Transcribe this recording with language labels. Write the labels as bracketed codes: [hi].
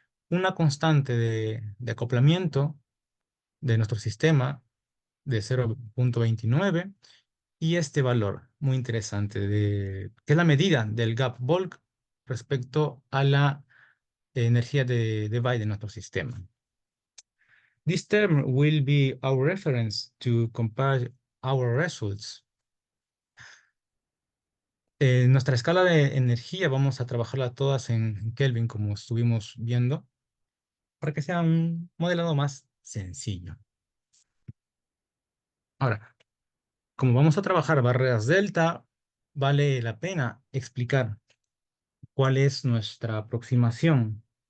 [es] Una constante de acoplamiento de nuestro sistema de 0.29. Y este valor, muy interesante, que es la medida del gap Volk respecto a la energía de Debye de nuestro sistema. [en] This term will be our reference to compare our results. [es] Nuestra escala de energía vamos a trabajarla todas en Kelvin, como estuvimos viendo, para que sea un modelado más sencillo. Ahora, como vamos a trabajar barreras delta, vale la pena explicar cuál es nuestra aproximación.